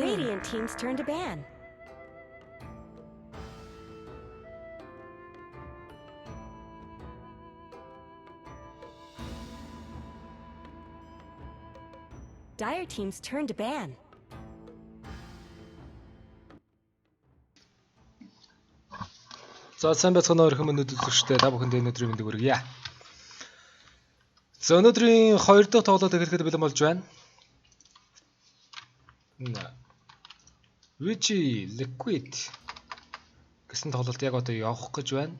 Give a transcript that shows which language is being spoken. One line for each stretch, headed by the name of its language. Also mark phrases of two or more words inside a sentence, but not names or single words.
English: Radiant team's turn to ban. Dire team's turn to ban.
Mongolian: За сайн байцгаана уу хүмүүс үзэгчдээ та бүхэнд өнөөдрийн мэндийг хүргье. За өнөөдрийн 2 дахь тоглолт эхлэхэд бэлэн болж байна. Liquid гэсэн тоглолт яг одоо явах гэж байна.